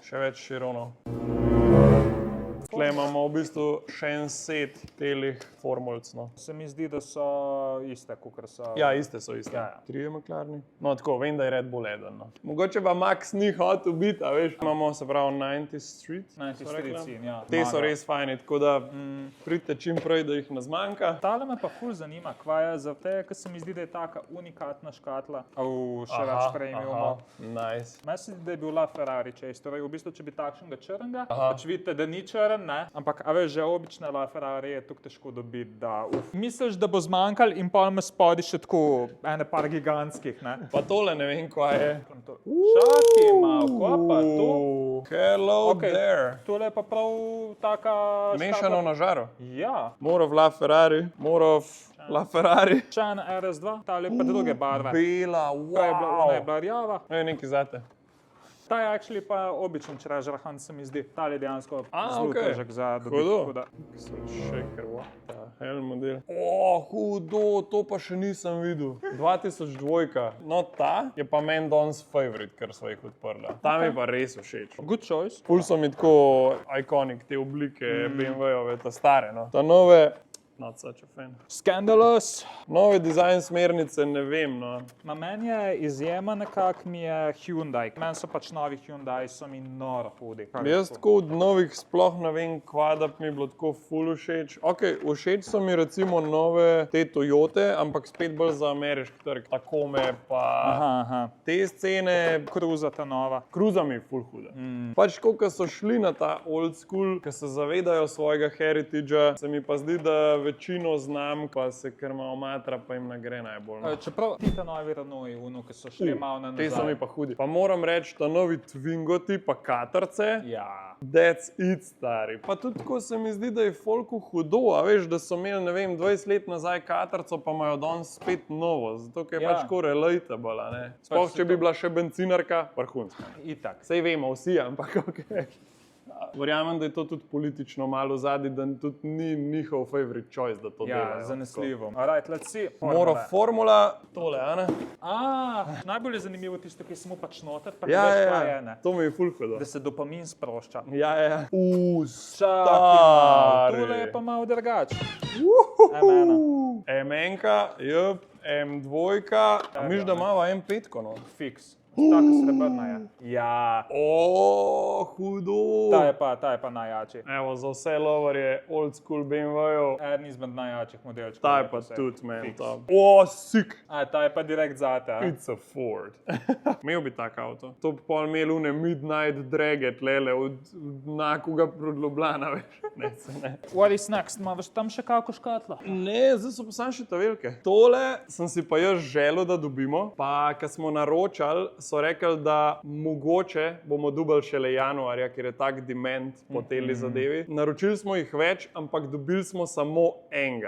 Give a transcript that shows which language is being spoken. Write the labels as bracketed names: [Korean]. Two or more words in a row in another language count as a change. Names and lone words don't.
[Slovenian] Še več Chironov. Tukaj imamo v bistvu še en set telih formulc. No. Se mi zdi, da so iste, kot so. Ja, iste so iste. Ja. 3 McLareni. No, tako, vem, da je Red Bull eden. No. Mogoče pa Max ni hotel biti, a veš. Imamo se pravi 90th Street. 90th Street scene, ja. Te so res fajni, tako da pridite čim prej, da jih ne zmanjka. Tale me pa ful zanima, kva je za te, ker se mi zdi, da je taka unikatna škatla. Še več premiumov. Nice. Meni se zdi, da je bil LaFerrari chase. Torej, v bistvu, če bi takšnega črnega, pač vidite, da ni črn, ne? Ampak, a veš, že obična LaFerrari je tukaj težko dobiti, da misliš, da bo zmanjkal in pol me spodi še tako ene par gigantskih, ne? Pa tole ne vem, kva je. Šaki malo, kva pa to? [English] Hello there. [Slovenian] Tole je pa prav taka... Mešano na žaru. Ja. Morov LaFerrari, LaFerrari. Še en RS2, tale pa druge barve. Bela, Ona je bila rjava. To je nekaj zate. Ta je actually pa običen [English] treasure hunt, [Slovenian] se mi zdi. Ta je dejansko zelo težek za dobiti. [English] Shaker, what the hell model. [Slovenian] Hudo, to pa še nisem videl. 2002. No, ta je pa meni danes favorite, ker so jih odprla. Ta mi pa res všeč. [English] Good choice. [Slovenian] Ful so mi tako iconic te oblike BMW-ove, ta stare, no. Ta nove, [English] not such a fan. [Slovenian] Scandalous. Nove dizajn smernice, ne vem, no. Meni je izjema nekako mi je Hyundai. Meni so pač novi Hyundai, so mi noro hudi. Jaz tako od novih sploh ne vem, kva da mi je bilo tako ful všeč. Ok, všeč so mi recimo nove te Toyote, ampak spet bolj za ameriški trg. Takome pa te scene. Cruza ta nova. Cruza mi je ful huda. Pač ko so šli na ta [English] old school, [Slovenian] ki se zavedajo svojega heritagea, se mi pa zdi, da večino znamk pa se kar malo matra, pa jim ne gre najbolj. Čeprav ti ta novi Renaulti, ki so šli malo na nazaj. Te so mi pa hudi. Pa moram reči, ta novi Twingoti pa Katarce, [English] that's it, [Slovenian] stari. Pa tudi ko se mi zdi, da je folku hudo, a veš, da so imeli, ne vem, 20 let nazaj Katarco, pa imajo danes spet novo, zato ker je pač tako relatable, ne. Sploh, če bi bila še bencinarka, vrhunska. Itak. Sej vemo vsi, ampak okej. Verjamem, da je to tudi politično malo zadnji, da tudi ni njihov [English] favorite choice, [Slovenian] da to delajo. Ja, zanesljivo. [English] Alright, let's see. [Slovenian] Mora formula, tole, a ne? Najbolj je zanimivo tisto, ki smo pač noter, pa ne veš, kaj je, ne. To mi je ful hudo. Da se dopamin sprošča. Ja. Stari. Tole je pa malo drugač. M1-ka, M2, a miš, da imava M5-ko, no? Fiks. Taka srebrna je. Ja. Hudo. Ta je pa najjači. Evo, za vse loverje [English] old school [Slovenian] BMW-jev. Eden izmed najjačih modelčkov. Ta je pa tudi meni top. Sick. Ta je pa direkt zate. [English] It's a Ford. [Slovenian] Imel bi tak avto. To bi pol imel une midnight drage tlele od nakoga prod Ljubljana, veš. Ne. [English] What is next? [Slovenian] Imaš tam še kako škatlo? Ne, zdaj so pa samo še ta velike. Tole sem si pa jaz želel, da dobimo. Pa, ko smo naročali, so rekli, da mogoče bomo dobili šele januarja, ker je tak demand po teli zadevi. Naročili smo jih več, ampak dobili smo samo enega.